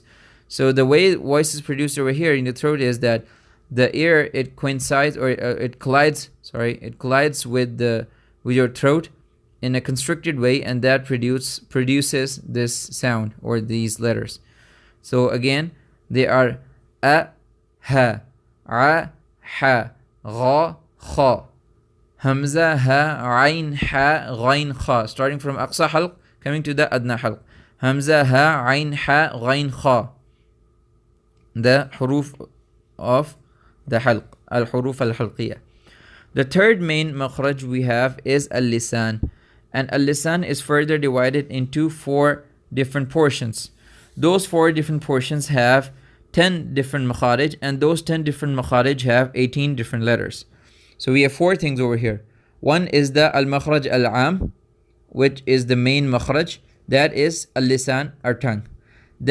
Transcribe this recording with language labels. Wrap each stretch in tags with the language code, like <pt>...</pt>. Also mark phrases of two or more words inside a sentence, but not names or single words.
<en>So the way voice is produced over here in the throat is that the air, it coincides or it collides with your throat in a constricted way, and that produces this sound or these letters. So again, they are a,</en> <ar>هاء، ا، هاء، غاء، خاء، همزة، حاء، عين، حاء، غين، خاء, starting from أقصى الحلق coming to the أدنى الحلق. Hamza, هاء، عين، حاء، غين, kha,</ar> <en>the huruf of the halq,</en> <ar>الحروف الحلقية.</ar> <en>The third main makhraj we have is al-lisan, and al-lisan is further divided into 4 different portions. Those 4 different portions have 10 different makharij, and those 10 different makharij have 18 different letters. So we have 4 things over here. One is the</en> <ar>المخرج العام,</ar> <en>which is the main makhraj, that is al-lisan, our tongue.</en>